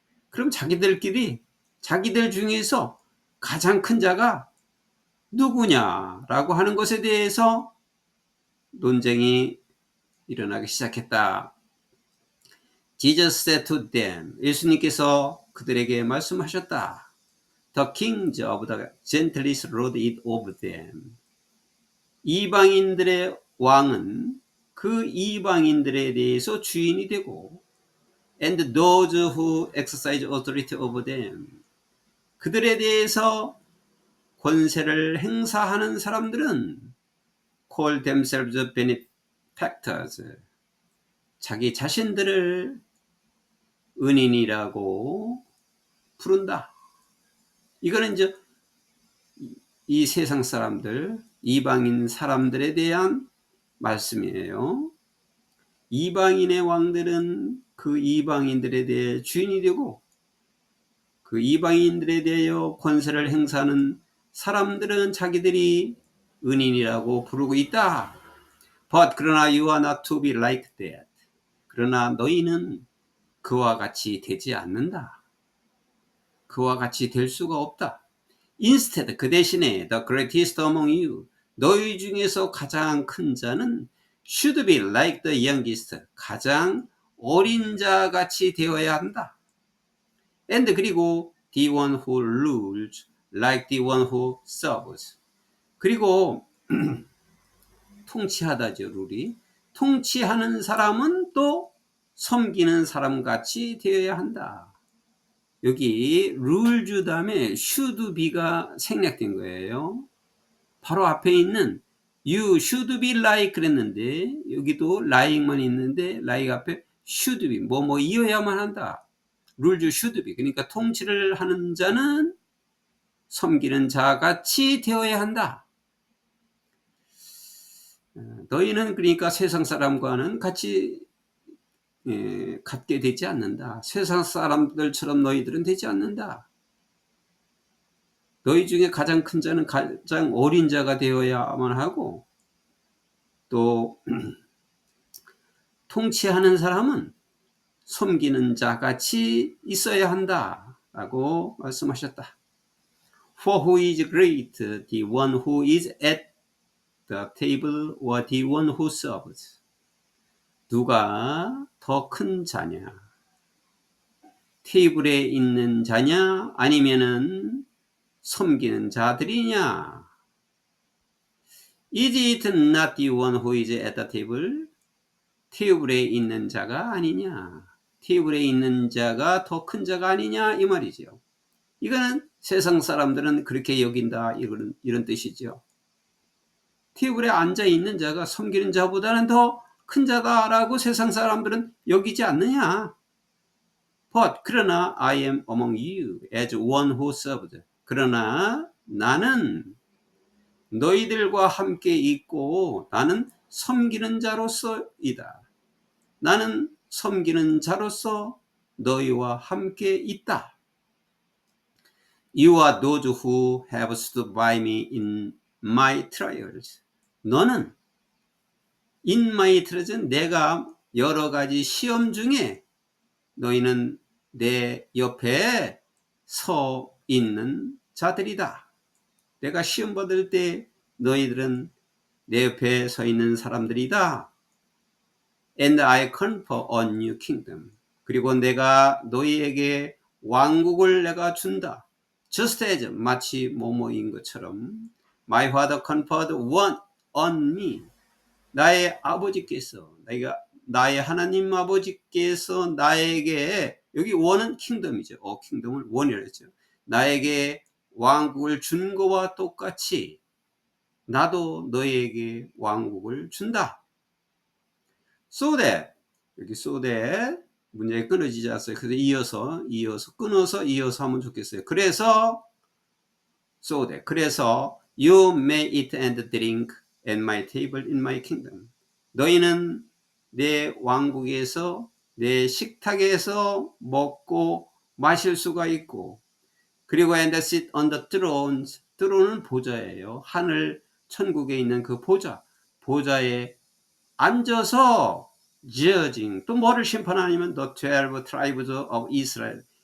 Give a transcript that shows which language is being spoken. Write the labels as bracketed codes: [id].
[ko] 그럼 자기들 중에서 가장 큰 자가 누구냐라고 하는 것에 대해서 논쟁이 일어나기 시작했다. [en] Jesus said to them, [ko] 예수님께서 그들에게 말씀하셨다. [en] The kings of the Gentiles ruled it over them. [ko] 이방인들의 왕은 그 이방인들에 대해서 주인이 되고, [en] and those who exercise authority over them, [ko] 그들에 대해서 권세를 행사하는 사람들은 [en] call themselves benefactors, [ko] 자기 자신들을 은인이라고 부른다. 이거는 이제 이 세상 사람들, 이방인 사람들에 대한 말씀이에요. 이방인의 왕들은 그 이방인들에 대해 주인이 되고, 그 이방인들에 대하여 권세를 행사하는 사람들은 자기들이 은인이라고 부르고 있다. [en] But [ko] 그러나 [en] you are not to be like that. [ko] 그러나 너희는 그와 같이 되지 않는다. 그와 같이 될 수가 없다. [en] Instead, [ko] 그 대신에 [en] the greatest among you, [ko] 너희 중에서 가장 큰 자는 [en] should be like the youngest, [ko] 가장 어린 자 같이 되어야 한다. [en] And [ko] 그리고 [en] the one who rules like the one who serves. [ko] 그리고 통치하다죠, 룰이. 통치하는 사람은 또 섬기는 사람 같이 되어야 한다. 여기 룰주 다음에 [en] should be [ko] 가 생략된 거예요. 바로 앞에 있는 [en] you should be like [ko] 그랬는데, 여기도 like만 있는데 like 앞에 [en] should be, [ko] 뭐 이어야만 한다. 룰주 [en] should be, [ko] 그러니까 통치를 하는 자는 섬기는 자 같이 되어야 한다. 너희는 그러니까 세상 사람과는 같이 같게 되지 않는다. 세상 사람들처럼 너희들은 되지 않는다. 너희 중에 가장 큰 자는 가장 어린 자가 되어야만 하고, 또 통치하는 사람은 섬기는 자 같이 있어야 한다 라고 말씀하셨다. [en] For who is great, the one who is at the table or the one who serves? [ko] 누가 더 큰 자냐? 테이블에 있는 자냐? 아니면은 섬기는 자들이냐? [en] Is it not the one who is at the table? [ko] 테이블에 있는 자가 아니냐? 테이블에 있는 자가 더 큰 자가 아니냐? 이 말이죠. 이거는 세상 사람들은 그렇게 여긴다, 이런 뜻이죠. 테이블에 앉아 있는 자가 섬기는 자보다는 더 큰 자다라고 세상 사람들은 여기지 않느냐? [en] But [ko] 그러나 [en] I am among you as one who served. [ko] 그러나 나는 너희들과 함께 있고 나는 섬기는 자로서이다. 나는 섬기는 자로서 너희와 함께 있다. [en] You are those who have stood by me in my trials. [ko] 너는 [en] in my trials, [ko] 내가 여러 가지 시험 중에 너희는 내 옆에 서 있는 자들이다. 내가 시험 받을 때 너희들은 내 옆에 서 있는 사람들이다. [en] And I confer on you kingdom. [ko] 그리고 내가 너희에게 왕국을 내가 준다. [en] Just as [ko] 마치 뭐뭐인 것처럼 [en] My father conferred one on me. [ko] 나의 아버지께서 나의 하나님 아버지께서 나에게 여기 원은 킹덤이죠. 킹덤을 원이라 했죠. 나에게 왕국을 준 거와 똑같이 나도 너희에게 왕국을 준다. [en] So that [ko] 여기 [en] so that [ko] 문장이 끊어지지 않았어요. 그래서 이어서 하면 좋겠어요. 그래서 [en] so that 그래서 you may eat and drink at my table in my kingdom. [ko] 너희는 내 왕국에서 내 식탁에서 먹고 마실 수가 있고 그리고 [en] and sit on the thrones. [ko] throne은 보좌예요. 하늘 천국에 있는 그 보좌에 앉아서 judging 또 뭐를 심판하냐면 [en] the 12 tribes of Israel.